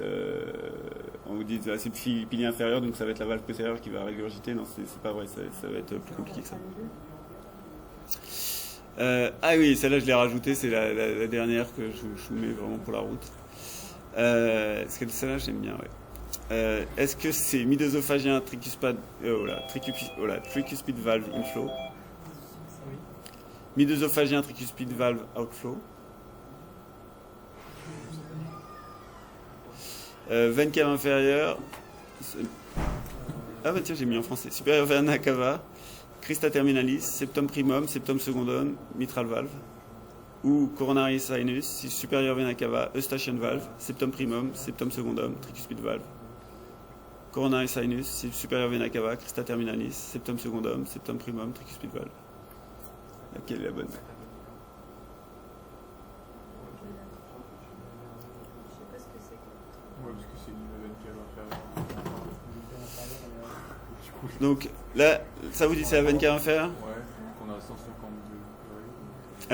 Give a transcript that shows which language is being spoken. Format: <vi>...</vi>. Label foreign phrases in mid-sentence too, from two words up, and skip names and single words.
<fr>On vous dit, c'est le pilier inférieur, donc ça va être la valve postérieure qui va régurgiter. Non, c'est pas vrai, ça va être plus compliqué que ça. Ah oui, celle-là, je l'ai rajoutée, c'est la dernière que je vous mets vraiment pour la route. Est-ce que celle-là, j'aime bien, ouais. Est-ce que c'est</fr> <en>midosophagien tricuspid valve inflow, midosophagien tricuspid valve outflow,</en> <fr>veine cave inférieure, ah bah tiens, j'ai mis en français,</fr> <en>supérieur vena cava, crista terminalis, septum primum, septum secundum, mitral valve, ou coronary sinus, supérieur vena cava, eustachian valve, septum primum, septum secundum, tricuspid valve. Coronary sinus, supérieur vena cava, crista terminalis, septum secundum, septum primum, tricuspid valve.</en> <fr>Laquelle est la bonne? Je sais pas ce que c'est. Ouais, parce que c'est une veine qui va faire. Donc là, ça vous dit c'est la veine cave inférieure? Ouais, qu'on a 152.</fr>